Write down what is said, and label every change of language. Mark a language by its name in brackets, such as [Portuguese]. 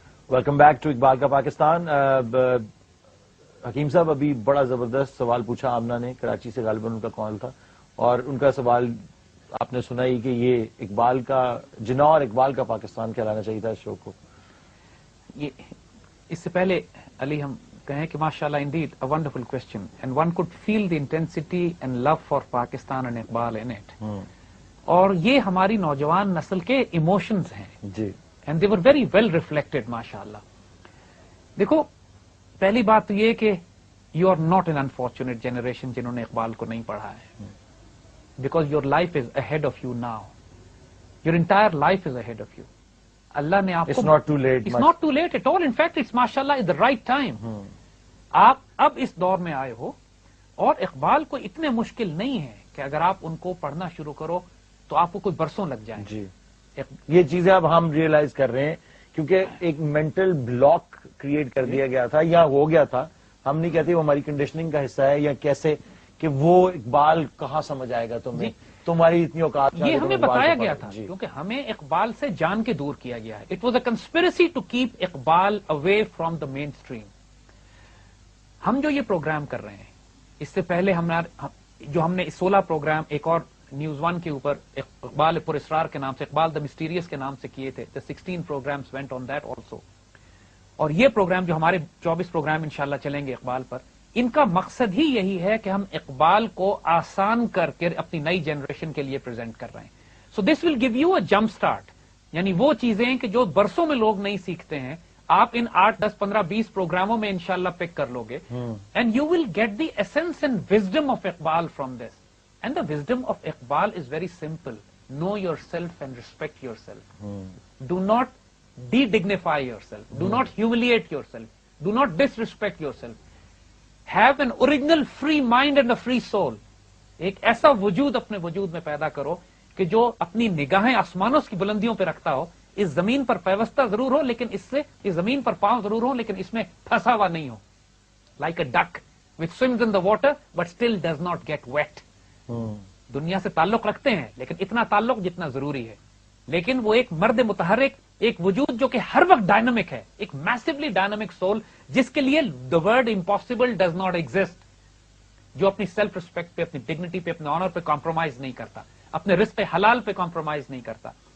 [Urdu] Welcome back to Iqbal کا پاکستان. حکیم صاحب ابھی بڑا زبردست سوال پوچھا آمنہ نے, کراچی سے غالباً ان کا کال تھا, اور ان کا سوال آپ نے سنا ہی کہ یہ اقبال کا جناح اور اقبال کا پاکستان کہلانا چاہیے تھا اس شو کو. یہ اس سے پہلے علی ہم کہیں کہ [English] ماشاءاللہ indeed a wonderful question and one could feel the intensity and love for Pakistan and Iqbal in it. [Urdu] اور یہ ہماری نوجوان نسل کے ایموشنز ہیں جی, [English] And they were very well reflected ماشاءاللہ. [Urdu] دیکھو پہلی بات تو یہ کہ [English] you are not an unfortunate generation [Urdu] جنہوں نے اقبال کو نہیں پڑھا ہے, [English] Because your life is ahead of you now, your entire life is ahead of you. [Urdu] اللہ نے آپ کو [English] It's not too late, it's not too late at all, in fact it's ماشاءاللہ is the right time. [Urdu] آپ اب اس دور میں آئے ہو, اور اقبال کو اتنے مشکل نہیں ہے کہ اگر آپ ان کو پڑھنا شروع کرو تو آپ کو کوئی برسوں لگ جائیں. جی, یہ چیزیں اب ہم ریئلائز کر رہے ہیں, کیونکہ ایک مینٹل بلاک کریٹ کر دیا گیا تھا یا ہو گیا تھا. ہم نہیں کہتے وہ ہماری کنڈیشننگ کا حصہ ہے یا کیسے, کہ وہ اقبال کہاں سمجھ آئے گا تمہیں, تمہاری اتنی اوقات. یہ ہمیں بتایا گیا تھا کیونکہ ہمیں اقبال سے جان کے دور کیا گیا ہے. [English] It was a conspiracy to keep Iqbal away from the mainstream. [Urdu] ہم جو یہ پروگرام کر رہے ہیں, اس سے پہلے ہم نے 16 پروگرام ایک اور نیوز ون کے اوپر اقبال پر اسرار کے نام سے, اقبال دا مسٹیریس کے نام سے کیے تھے. [English] 16 programmes went on that also. [Urdu] اور یہ پروگرام جو ہمارے 24 پروگرام انشاءاللہ چلیں گے اقبال پر, ان کا مقصد ہی یہی ہے کہ ہم اقبال کو آسان کر کے اپنی نئی جنریشن کے لیے پریزنٹ کر رہے ہیں. [English] so this will give you a jump start, [Urdu] یعنی وہ چیزیں کہ جو برسوں میں لوگ نہیں سیکھتے ہیں, آپ ان 8, 10, 15, 20 پروگراموں میں انشاءاللہ پک کر لو گے, [English] And you will get the essence and wisdom of Iqbal from this. And the wisdom of Iqbal is very simple. Know yourself and respect yourself. Do not de-dignify yourself. Do not humiliate yourself. Do not disrespect yourself. Have an original free mind and a free soul. [Urdu] ایک ایسا وجود اپنے وجود میں پیدا کرو کہ جو اپنی نگاہیں آسمانوں کی بلندیوں پہ رکھتا ہو, اس زمین پر پیوستہ ضرور ہو لیکن اس سے اس زمین پر پاؤں ضرور ہو لیکن اس میں پھنسا ہوا نہیں ہو. [English] Like a duck which swims in the water but still does not get wet. [Urdu] دنیا سے تعلق رکھتے ہیں لیکن اتنا تعلق جتنا ضروری ہے, لیکن وہ ایک مرد متحرک, ایک وجود جو کہ ہر وقت ڈائنامک ہے, ایک میسively ڈائنامک سول جس کے لیے [English] the word impossible does not exist, [Urdu] جو اپنی سیلف ریسپیکٹ پہ, اپنی ڈگنیٹی پہ, اپنے آنر پہ کمپرومائز نہیں کرتا, اپنے رزق حلال پہ کمپرومائز نہیں کرتا.